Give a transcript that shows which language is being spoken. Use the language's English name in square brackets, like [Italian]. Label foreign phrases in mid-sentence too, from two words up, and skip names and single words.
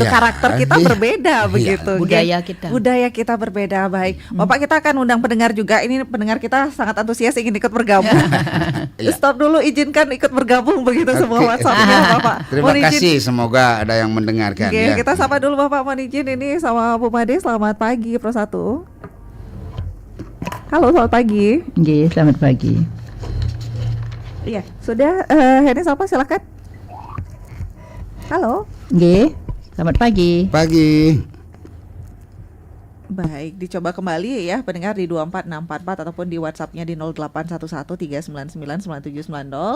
[Indonesian] Karakter kita berbeda begitu. Budaya kita berbeda. Baik. Bapak, kita akan undang pendengar juga. Ini pendengar kita sangat antusias ingin ikut bergabung. Stop dulu, izinkan ikut bergabung begitu semua WhatsApp-nya Bapak. Terima kasih, semoga ada yang mendengarkan. Kita sapa dulu Bapak, mohon izin ini sama Bu Made. Selamat pagi Pro 1. Halo, selamat pagi. Nggih, selamat pagi. Iya, sudah ini siapa silakan. Halo. Nggih, selamat pagi. Pagi. Baik, dicoba kembali ya pendengar di 24644 ataupun di WhatsApp-nya di 081139999790.